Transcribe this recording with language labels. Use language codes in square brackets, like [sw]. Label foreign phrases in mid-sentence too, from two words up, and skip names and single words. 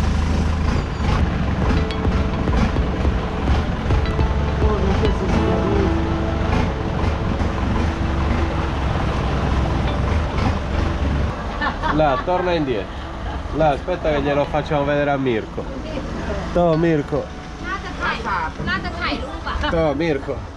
[it] Là, torna indietro. Là, aspetta che glielo facciamo vedere a Mirko. To, Mirko. [th] น่าจะถ่ายรูปอ่ะ [it] To, Mirko.